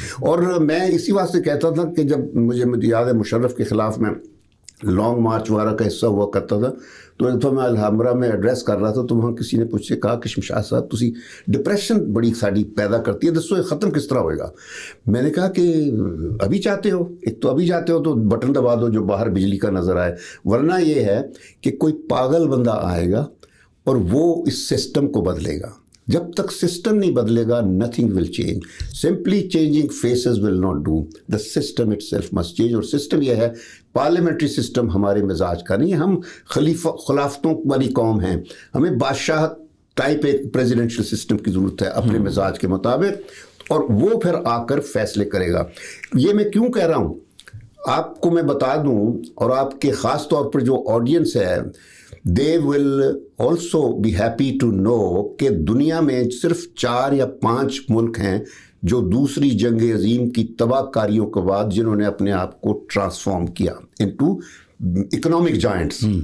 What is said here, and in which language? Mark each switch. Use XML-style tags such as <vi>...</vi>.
<ur>اور میں اسی واسطے کہتا تھا کہ جب مجھے یاد ہے مشرف کے خلاف میں لانگ مارچ وغیرہ کا حصہ ہوا کرتا تھا، تو ایک دفعہ میں الحمرہ میں ایڈریس کر رہا تھا، تو وہاں کسی نے مجھ سے کہا کہ شمشاد صاحب تسی ڈپریشن بڑی ساری پیدا کرتی ہے، دسو یہ ختم کس طرح ہوئے گا. میں نے کہا کہ ابھی چاہتے ہو، ایک تو ابھی چاہتے ہو تو بٹن دبا دو جو باہر بجلی کا نظر آئے، ورنہ یہ ہے کہ کوئی پاگل بندہ آئے گا اور وہ اس سسٹم کو بدلے گا. جب تک سسٹم نہیں بدلے گا</ur> <en>nothing will change. Simply changing faces will not do. The system itself must change.</en> <ur>اور سسٹم یہ ہے، پارلیمنٹری سسٹم ہمارے مزاج کا نہیں ہے. ہم خلافتوں والی قوم ہیں، ہمیں بادشاہت ٹائپ ایک پریزیڈنشل سسٹم کی ضرورت ہے اپنے مزاج کے مطابق، اور وہ پھر آ کر فیصلے کرے گا. یہ میں کیوں کہہ رہا ہوں آپ کو میں بتا دوں، اور آپ کے خاص طور پر جو آڈینس ہے</ur> <en>they will also be happy to know</en> <ur>کہ دنیا میں صرف 4 یا 5 ملک ہیں جو دوسری جنگ عظیم کی تباہ کاریوں کے بعد جنہوں نے اپنے آپ کو ٹرانسفارم کیا</ur> <en>into economic giants.</en>